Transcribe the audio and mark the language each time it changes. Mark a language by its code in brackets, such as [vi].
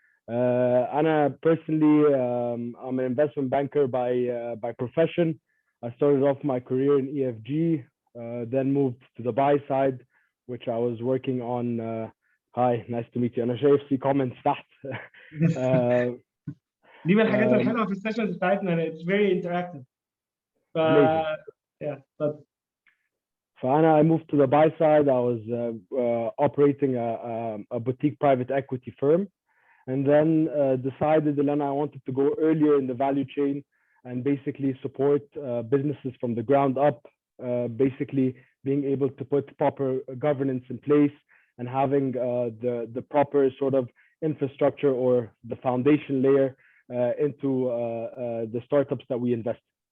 [ar] أنا [en] personally I'm an investment banker by profession. I started off my career in EFG, then moved to the buy side, which I was working on. Hi, nice to meet you. [ar] أنا شايف في comments تحت. uh, دي من الحاجات um, الحلوه في السيشنز بتاعتنا. [en] It's very interactive. ف amazing. [ar] اتفضل. فأنا [en] I moved to the buy side. I was operating a boutique private equity firm, and then decided that I wanted to go earlier in the value chain and basically support businesses from the ground up, basically being able to put proper governance in place and having the proper sort of infrastructure or the foundation layer into the startups that we invest.